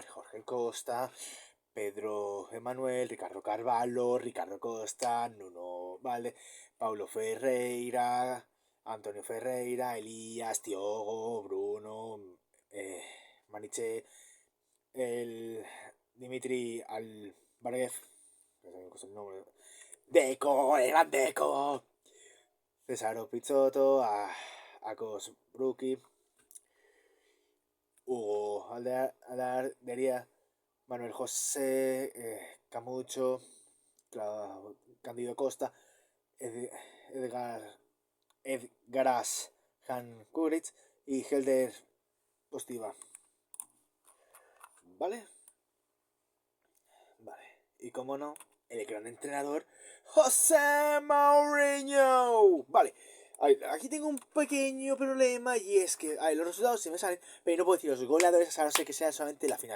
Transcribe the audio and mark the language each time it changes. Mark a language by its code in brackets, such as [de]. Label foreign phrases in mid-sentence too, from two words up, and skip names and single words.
[es] Jorge Costa, Pedro Emanuel, Ricardo Carvalho, Ricardo Costa, Nuno Valde, Paulo Ferreira, Antonio Ferreira, Elías, Tiogo, Bruno, Maniche, el Dimitri Alvarez, el nombre, Deco, el gran Deco, Cesaro Pizzotto, Akos Bruki, Hugo Aldadería, Manuel José, Camucho, Candido Costa, Edgaras Han Kuritz y Helder Postiva. ¿Vale? Vale. Y como no, el gran entrenador José Mourinho. Vale. Aquí tengo un pequeño problema y es que los resultados sí me salen, pero no puedo decir los goleadores a no ser que sea solamente la final.